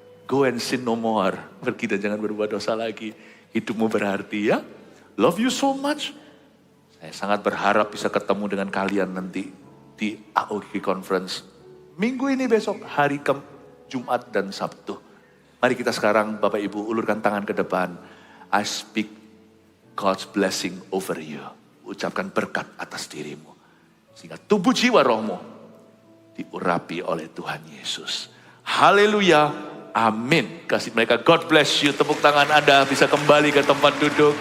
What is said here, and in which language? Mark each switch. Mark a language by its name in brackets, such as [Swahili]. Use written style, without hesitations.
[English] Go and sin no more. [Indonesian] Pergi dan jangan berbuat dosa lagi. Hidupmu berarti ya. [English] Love you so much. [Indonesian] Saya sangat berharap bisa ketemu dengan kalian nanti di AOG Conference. Minggu ini besok, hari Jumat dan Sabtu. Mari kita sekarang Bapak Ibu ulurkan tangan ke depan. [English] I speak God's blessing over you. [Indonesian] Ucapkan berkat atas dirimu. Sehingga tubuh jiwa rohmu diurapi oleh Tuhan Yesus. Haleluya. Amin. Kasih mereka [English] God bless you. [Indonesian] Tepuk tangan Anda bisa kembali ke tempat duduk.